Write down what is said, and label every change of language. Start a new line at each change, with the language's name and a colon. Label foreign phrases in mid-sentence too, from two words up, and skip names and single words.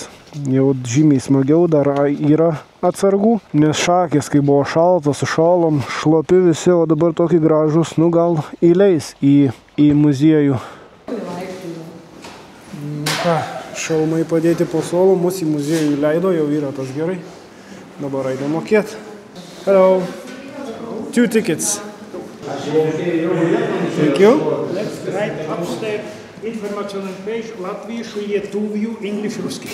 Lithuanian: Jau žymiai smagiau dar yra atsargų, nes šakės, kai buvo šalta, sušalom, šlapi visi, o dabar tokį gražus, nu gal įleis į muziejų. Ką, šalmai padėti po suolo, mus į muziejų leido, jau yra tas gerai. Dabar eidė mokėti.
English: Hello. 2 tickets. Thank you. Let's write upstairs. Informaционный page Latviešu,
Lithuanian: lietuvių, English, ruski.